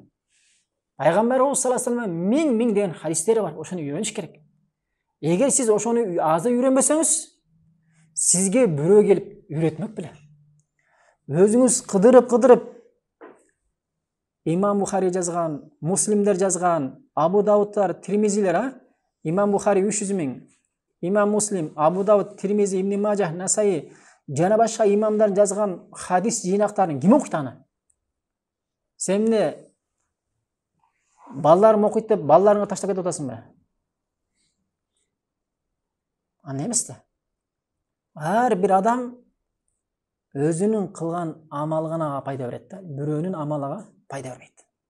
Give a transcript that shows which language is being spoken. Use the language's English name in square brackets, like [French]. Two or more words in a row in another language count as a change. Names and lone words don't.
[Kyrgyz] Пайгамбарыбыз [Arabic] صلى الله عليه وسلم [Kyrgyz] миң деген хадистери бар. Ошону үйрөнүш керек. Эгер сиз ошону азыр үйрөнбөсөңүз, сизге бирөө келип үйрөтмөк беле. Өзүңүз кыдырып Имам Бухари жазган, Муслимдер жазган, Абу Давудтар, Тирмизилер, Имам Бухари 300 000, Имам Муслим, Абу Давуд, Тирмизи, Ибн Мажах, Насаи, жана башка имамдар жазган хадис жыйнактарын ким окуйт аны? Сен эмне балдарым окуйт деп балдарыңа таштап кетип атасың бе? Аны эмес да. Ар бир адам өзүнүн кылган амалы гана пайда берет да, бирөөнүн амалы пайда бербейт.